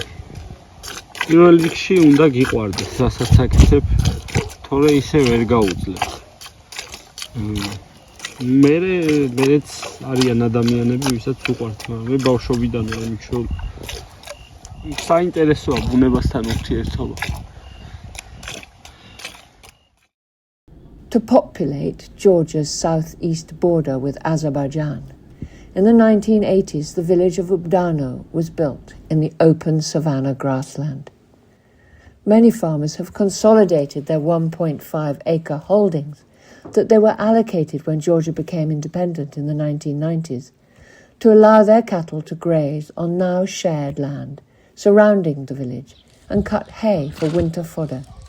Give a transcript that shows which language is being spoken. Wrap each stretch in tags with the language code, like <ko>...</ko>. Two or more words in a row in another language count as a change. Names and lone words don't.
<ka>პირველ რიგში უნდა გიყვარდეს, რასაც აკეთებ, თორე ისე ვერ გაუძლებ. მეც არიან ადამიანები, ვისაც უყვართ, მაგრამ მე ბავშვობიდან ვარ მიჩვეული. საინტერესოა ბუნებასთან ურთიერთობა.</ka> <en>To populate Georgia's southeast border with Azerbaijan, in the 1980s the village of Ubdano was built in the open savanna grassland. Many farmers have consolidated their 1.5-acre holdings that they were allocated when Georgia became independent in the 1990s to allow their cattle to graze on now shared land surrounding the village and cut hay for winter fodder.</en>